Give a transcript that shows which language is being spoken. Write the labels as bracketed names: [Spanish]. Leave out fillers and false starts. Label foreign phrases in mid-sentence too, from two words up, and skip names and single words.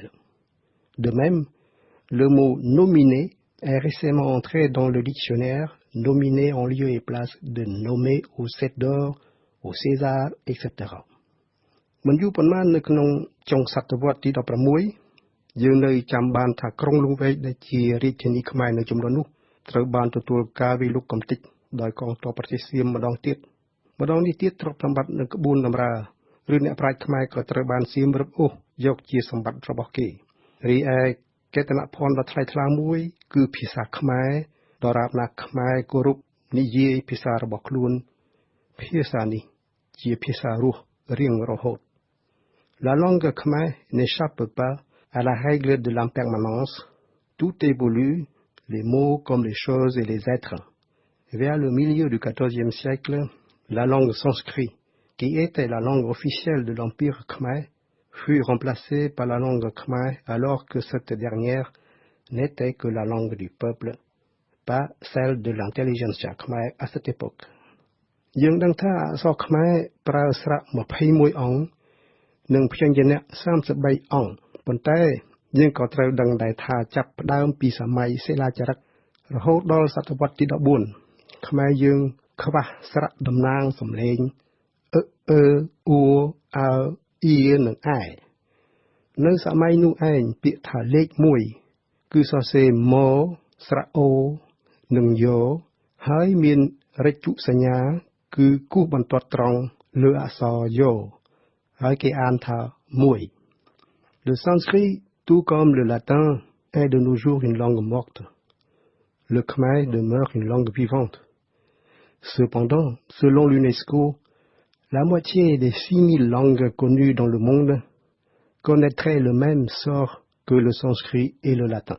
[French] De même, le mot nominé est récemment entré dans le dictionnaire, nominé en lieu et place de nommer au 7 d'or, au César, etc. [Khmer] មិនយូរប៉ុន្មាននៅក្នុងចុងសតវត្សទី16យើងនៅចាំបានថាក្រុងលង្វែកដែលជារាជធានីខ្មែរនៅចំនួននោះ ត្រូវបានទទួលការវាយលុកកំទេចដោយកងទ័ពប្រទេសសៀមម្ដងនេះទៀតទ្រព្យសម្បត្តិនៅក្បួនតម្រាឬអ្នកប្រាជ្ញខ្មែរក៏ត្រូវបានសៀមរឹបអូសយកជាសម្បត្តិរបស់គេរីឯកេតនភណ្ឌដ៏ថ្លៃថ្លាមួយគឺភាសាខ្មែរដរាបណាខ្មែរគោរពនិយាយភាសារបស់ខ្លួនភាសានេះជាភាសារស់រៀងរហូត [French] La langue khmer n'échappe pas à la règle de l'impermanence. Tout évolue, les mots comme les choses et les êtres. Vers le milieu du XIVe siècle, la langue sanskrit, qui était la langue officielle de l'Empire khmer, fut remplacée par la langue khmer alors que cette dernière n'était que la langue du peuple, pas celle de l'intelligentsia khmer à cette époque. [Khmer] យើងដឹងថាអក្សរខ្មែរប្រើស្រៈ21អង្គនិងព្យញ្ជនៈ33អង្គប៉ុន្តែយើងក៏ត្រូវដឹងដែរថាចាប់ផ្ដើមពី សម័យសិលាចារឹករហូតដល់សតវត្សទី14ខ្មែរយើងខ្វះស្រៈតំណាង សំឡេងអឺអឺអ៊ូអើអ៊ីនិងអែនៅសម័យនោះឯងពាក្យថាលេខ1គឺសរសេរម៉ស្រៈអូនិងយ៉ហើយមានរិច្ចុសញ្ញាគឺគូសបន្ទាត់ត្រង់លើអក្សរយ៉ហើយគេអានថា1 [French] Le sanskrit, tout comme le latin, est de nos jours une langue morte. le khmer demeure une langue vivante. Cependant, selon l'UNESCO, la moitié des 6000 langues connues dans le monde connaîtraient le même sort que le sanskrit et le latin.